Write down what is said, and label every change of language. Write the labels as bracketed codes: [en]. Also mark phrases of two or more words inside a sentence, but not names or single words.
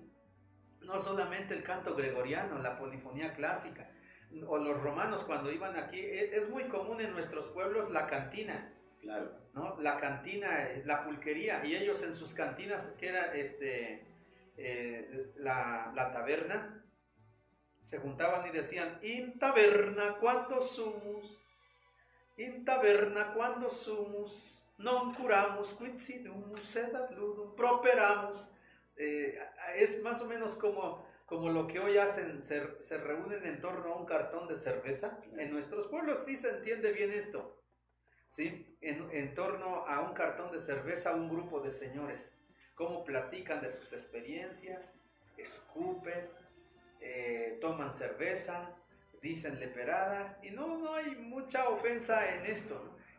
[es] No solamente el canto gregoriano, la polifonía clásica, o los romanos cuando iban aquí. Es muy común en nuestros pueblos la cantina. Claro. ¿No? La cantina, la pulquería, y ellos en sus cantinas, que era la taberna, se juntaban y decían: [la] in taberna quando sumus, non curamus quid sidumus sed ad ludum properamus. [es] Es más o menos como lo que hoy hacen, se reúnen en torno a un cartón de cerveza. En nuestros pueblos sí se entiende bien esto, ¿sí? En torno a un cartón de cerveza, un grupo de señores, cómo platican de sus experiencias, escupen, toman cerveza, dicen leperadas, y no hay mucha ofensa en esto, ¿no?